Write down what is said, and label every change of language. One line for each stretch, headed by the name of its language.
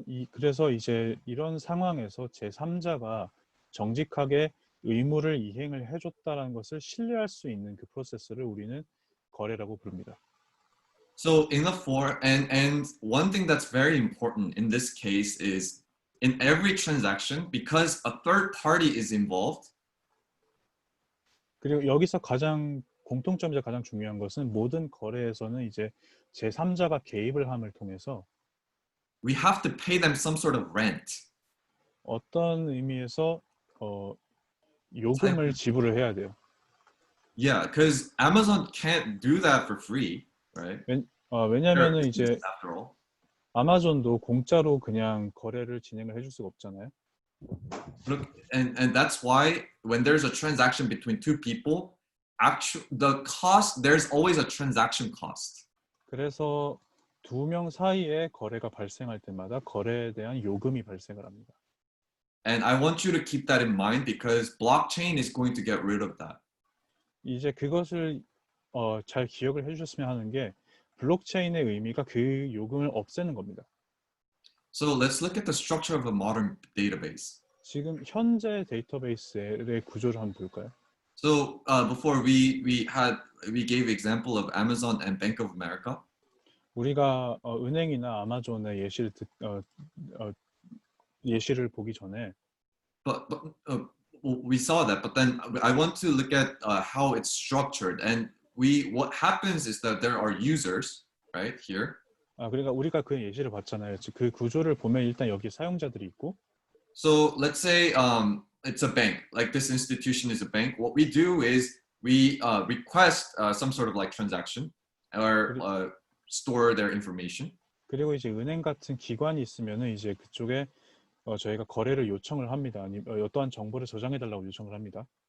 Korean: 그래서 이제 이런 상황에서 제3자가 정직하게 의무를 이행을 해줬다는 것을 신뢰할 수 있는 그 프로세스를 우리는 거래라고 부릅니다.
English: So in the and one thing that's very important in this case is in every transaction, because a third party is involved.
Korean: 그리고 여기서 공통점이자 가장 중요한 것은 모든 거래에서는 이제 제3자가 개입을 함을 통해서
English: we have to pay them some sort of rent.
Korean: 어떤 의미에서 요금을 지불을 해야 돼요.
English: Yeah, because Amazon can't do that for free, right?
Korean: 왜냐면은 이제
English: after all.
Korean: 아마존도 공짜로 그냥 거래를 진행을 해줄 수가 없잖아요.
English: Look, and that's why when there's a transaction between two people, the cost, there's always a transaction cost.
Korean: 그래서 두 명 사이에 거래가 발생할 때마다 거래에 대한 요금이 발생을 합니다.
English: And I want you to keep that in mind because blockchain is going to get rid of that.
Korean: 이제 그것을 잘 기억을 해주셨으면 하는 게 블록체인의 의미가 그 요금을 없애는 겁니다.
English: So let's look at the structure of a modern database.
Korean: 지금 현재 데이터베이스의 구조를 한번 볼까요?
English: So before we gave example of Amazon and Bank of America.
Korean: 우리가 은행이나 아마존의 예시를 보기 전에
English: But we saw that, but then I want to look at how it's structured. And what happens is that there are users, right here.
Korean: 그러니까 우리가 그 예시를 봤잖아요. 그 구조를 보면 일단 여기 사용자들이 있고.
English: So let's say it's a bank. Like this institution is a bank. What we do is we request some sort of like transaction or store their information.
Korean: 그리고 이제 은행 같은 기관이 있으면은 이제 그쪽에 저희가 거래를 요청을 합니다. 아니면 어떠한 정보를 저장해 달라고 요청을 합니다.